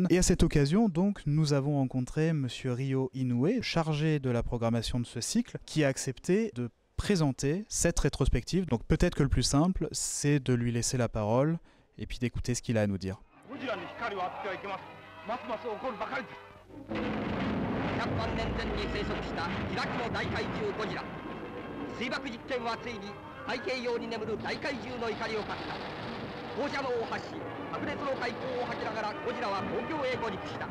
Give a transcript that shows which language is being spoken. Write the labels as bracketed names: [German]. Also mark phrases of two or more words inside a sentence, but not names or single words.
[French] Et à cette occasion, donc, nous avons rencontré Monsieur Ryo Inoue, chargé de la programmation de ce cycle, qui a accepté de présenter cette rétrospective. Donc peut-être que le plus simple, c'est de lui laisser la parole et puis d'écouter ce qu'il a à nous dire. [Japanese] 100 万年前に生息したジラ紀の大怪獣ゴジラ。水爆実験はついに太平洋に眠る大怪獣の怒りを買った。放射能を発し白熱の海溝を吐きながらゴジラは東京へ上陸した。